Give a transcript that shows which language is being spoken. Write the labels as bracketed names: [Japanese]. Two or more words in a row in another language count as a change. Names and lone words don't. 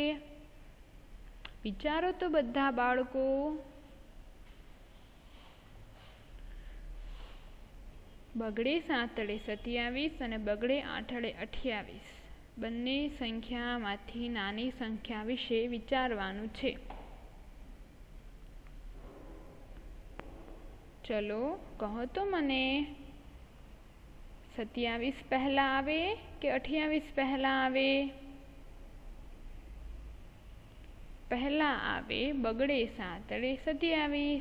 [Gujarati] વિચારો તો બધા બાળકો। બગડે સાતડે 27 અને બગડે આઠડે 28 બંને સંખ્યા માંથી નાની સંખ્યા વિશે વિચારવાનું છે। ચલો કહો તો મને 27 પહેલા આવે કે 28 પહેલા આવે? પહેલા આવે બગડે સાતડે 27।